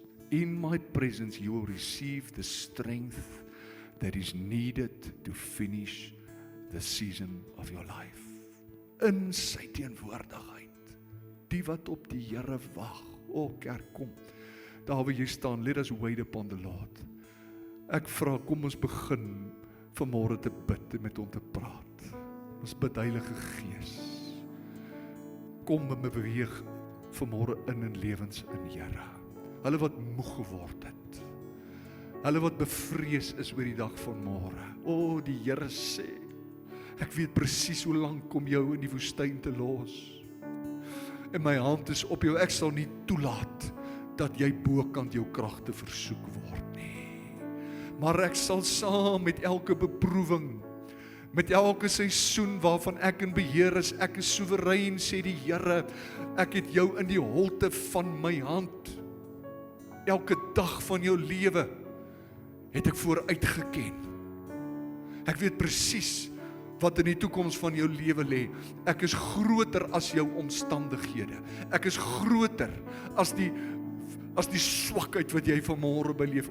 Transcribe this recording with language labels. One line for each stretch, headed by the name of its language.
English: In my presence you will receive the strength that is needed to finish the season of your life.
Afrikaans: In sy teenwoordigheid. Die wat op die Here wag. Kerk, kom. Daar waar jy staan,
English: let us wait upon the Lord.
Afrikaans: Ek vra, kom ons begin vanmôre te bid en met hom te praat. Ons bid Heilige Gees. Kom en beweeg vanmôre in lewens in, Here. Hulle wat moeg geword het. Hulle wat bevrees is oor die dag van môre. O, die Here sê, ek weet presies hoe lank om jou in die woestyn te los. En my hand is op jou, ek sal nie toelaat dat jy bokant jou kragte versoek word nie. Maar ek sal saam met elke beproewing, met elke seisoen waarvan ek in beheer is, ek is soewerein, sê die Here, ek het jou in die holte van my hand. Elke dag van jou lewe het ek vooruit geken. Ek weet presies wat in die toekoms van jou lewe lê. Ek is groter as jou omstandighede. Ek is groter as die swakheid wat jy vanmôre beleef.